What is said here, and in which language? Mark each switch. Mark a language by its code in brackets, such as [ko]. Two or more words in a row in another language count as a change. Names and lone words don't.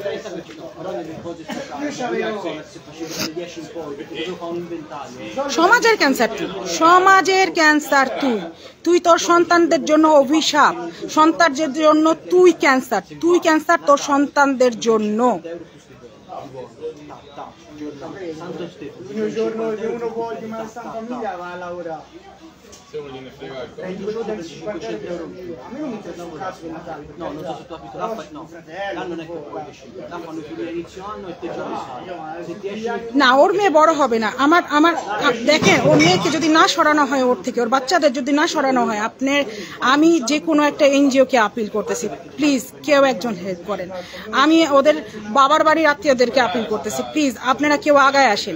[bn] সমাজের ক্যান্সার তুই, সমাজের ক্যান্সার তুই তোর সন্তানদের জন্য অভিশাপ, সন্তানদের জন্য তুই ক্যান্সার, তুই ক্যান্সার তোর সন্তানদের জন্য। [it] Se uno gliene frega il costo del 500 euro. A me non mi interessa un cazzo di Natale. No, non so se tu abiti là, no. Là non è che puoi decidere. Là fanno chiudere inizio anno e te già lo sai. Se ti esci... [bn] না, ওর মেয়ে বড় হবে না। আমার দেখেন, ওর মেয়েকে যদি না সরানো হয়, ওর থেকে ওর বাচ্চাদের যদি না সরানো হয়, আমি যে কোনো একটা এনজিওকে আপিল করতেছি, প্লিজ কেউ একজন হেল্প করেন। আমি ওদের বাবার বাড়ির আত্মীয়দেরকে আপিল করতেছি, প্লিজ আপনারা কেউ আগায় আসেন।